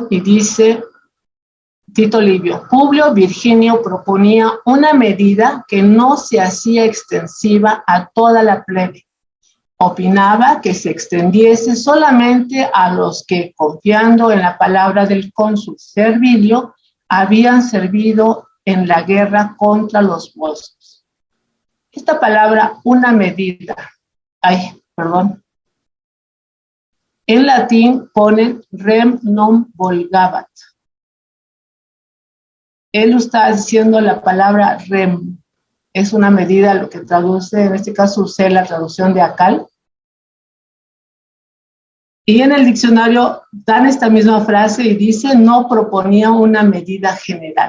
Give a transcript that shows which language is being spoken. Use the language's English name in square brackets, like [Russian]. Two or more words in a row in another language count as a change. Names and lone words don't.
[Spanish] y dice Tito Livio: Publio Virginio proponía una medida que no se hacía extensiva a toda la plebe, opinaba que se extendiese solamente a los que, confiando en la palabra del cónsul Servilio, habían servido en la guerra contra los volscos. Esta palabra, una medida, en latín ponen [Latin] rem non volgabat. [Spanish] Él está diciendo la palabra rem, es una medida, lo que traduce, en este caso usé la traducción de Acal. Y en el diccionario dan esta misma frase y dice, no proponía una medida general.